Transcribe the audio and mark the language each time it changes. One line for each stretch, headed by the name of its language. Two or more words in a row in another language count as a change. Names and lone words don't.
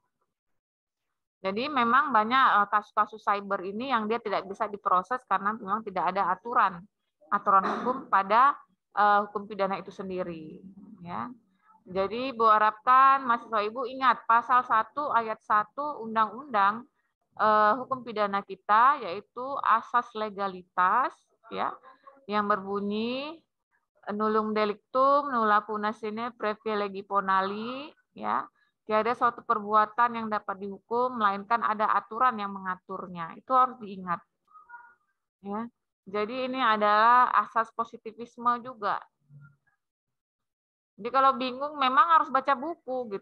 Indonesian: Jadi memang banyak kasus-kasus cyber ini yang dia tidak bisa diproses karena memang tidak ada aturan hukum pada hukum pidana itu sendiri. Ya. Jadi Ibu harapkan mahasiswa Ibu ingat pasal 1 ayat 1 Undang-Undang hukum pidana kita, yaitu asas legalitas, ya, yang berbunyi
Latin: nullum delictum nulla puna sine previa lege ponali,
Indonesian: ya. Tiada suatu perbuatan yang dapat dihukum melainkan ada aturan yang mengaturnya. Itu harus diingat. Ya. Jadi ini adalah asas positivisme juga. Jadi kalau bingung memang harus baca buku gitu.